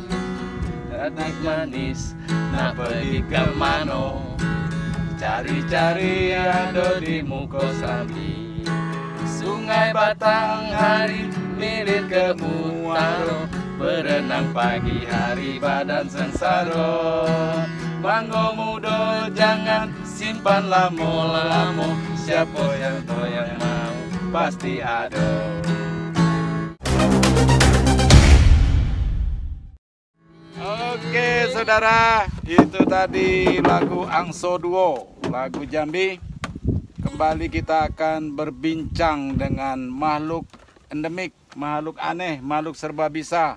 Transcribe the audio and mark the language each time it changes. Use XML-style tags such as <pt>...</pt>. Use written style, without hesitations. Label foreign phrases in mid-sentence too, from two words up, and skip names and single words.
<jax>Anak manis nak pergi ke mano, cari-cari ado di Muko Sambi. Sungai Batang hari milir ke Mutaro, berenang pagi hari badan sengsaro. Manggo mudo jangan simpan lamo-lamo, siapa yang mau pasti ado.</jax> <id>Oke saudara, itu tadi lagu Anso Duo, lagu Jambi. Kembali kita akan berbincang dengan makhluk endemik, makhluk aneh, makhluk serba bisa.</id>